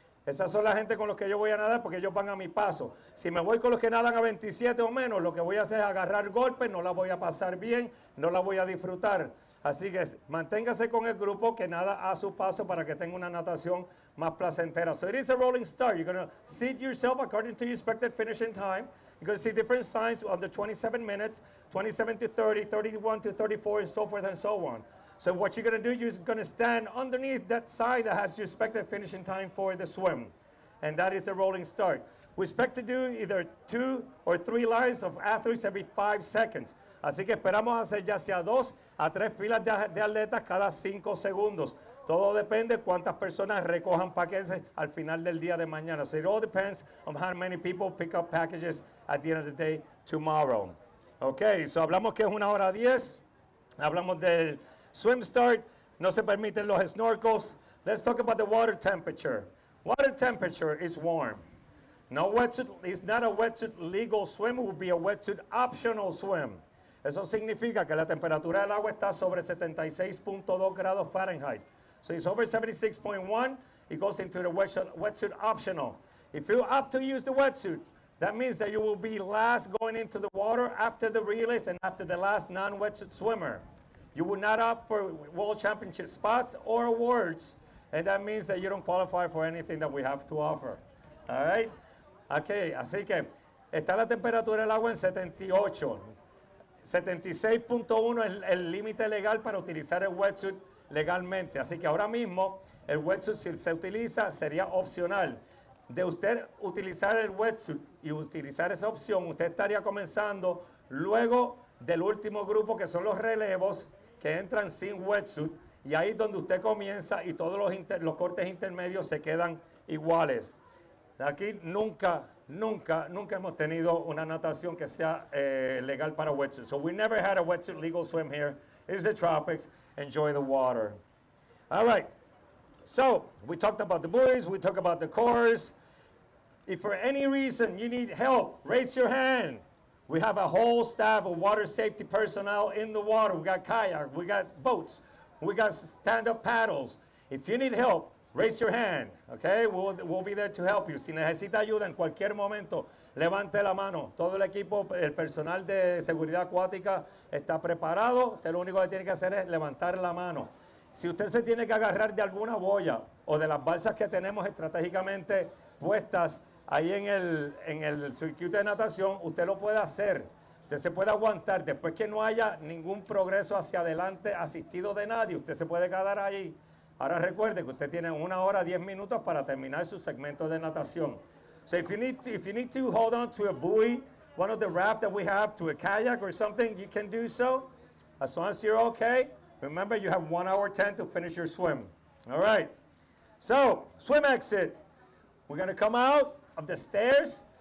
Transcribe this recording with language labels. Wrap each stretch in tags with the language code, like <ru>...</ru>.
<es>Esas son la gente con los que yo voy a nadar porque ellos van a mi paso. Si me voy con los que nadan a 27 o menos, lo que voy a hacer es agarrar golpes, no la voy a pasar bien, no la voy a disfrutar. Así que manténgase con el grupo que nada a su paso para que tenga una natación más placentera.</es> <en>So it is a rolling start. You're going to seat yourself according to your expected finishing time. You're going to see different signs of the 27 minutes, 27 to 30, 31 to 34, and so forth and so on. So what you're going to do, you're going to stand underneath that sign that has your expected finishing time for the swim. And that is a rolling start. We expect to do either 2 or 3 lines of athletes every 5 seconds.</en> <es>Así que esperamos hacer ya sea 2 a 3 filas de atletas cada 5 segundos. Todo depende cuántas personas recojan paquetes al final del día de mañana.</es> <en>So it all depends on how many people pick up packages at the end of the day tomorrow. Okay, so</en> <es>hablamos que es 1:10. Hablamos del swim start. No se permiten los snorkels.</es> <en>Let's talk about the water temperature. Water temperature is warm. No wetsuit, it's not a wetsuit legal swim, it would be a wetsuit optional swim.</en> <es>Eso significa que la temperatura del agua está sobre 76.2 grados Fahrenheit.</es> <en>So it's over 76.1, it goes into the wetsuit optional. If you opt to use the wetsuit, that means that you will be last going into the water after the relays and after the last non-wetsuit swimmer. You will not opt for World Championship spots or awards, and that means that you don't qualify for anything that we have to offer. All right?</en> <es>Okay, así que está la temperatura del agua en 78. 76.1 es el límite legal para utilizar el wetsuit legalmente. Así que ahora mismo el wetsuit, si se utiliza, sería opcional. De usted utilizar el wetsuit y utilizar esa opción, usted estaría comenzando luego del último grupo, que son los relevos, que entran sin wetsuit, y ahí es donde usted comienza y todos los cortes intermedios se quedan iguales. Aquí nunca hemos tenido una natación que sea legal para wetsuit.</es> <en>So we never had a wetsuit legal swim here. It's the tropics. Enjoy the water. All right. So we talked about the buoys. We talked about the cores. If for any reason you need help, raise your hand. We have a whole staff of water safety personnel in the water. We got kayak. We got boats. We got stand-up paddles. If you need help, raise your hand, okay? We'll be there to help you.</en> <es>Si necesita ayuda en cualquier momento, levante la mano. Todo el equipo, el personal de seguridad acuática está preparado. Usted lo único que tiene que hacer es levantar la mano. Si usted se tiene que agarrar de alguna boya o de las balsas que tenemos estratégicamente puestas ahí en el circuito de natación, usted lo puede hacer. Usted se puede aguantar. Después que no haya ningún progreso hacia adelante asistido de nadie, usted se puede quedar ahí. Ahora recuerde que usted tiene 1 hora 10 minutos para terminar su segmento de natación.</es> <en>So if you need to hold on to a buoy, one of the raft that we have, to a kayak or something, you can do so. As long as you're okay, remember you have 1 hour 10 to finish your swim. All right. So swim exit. We're going to come out of the stairs.</en>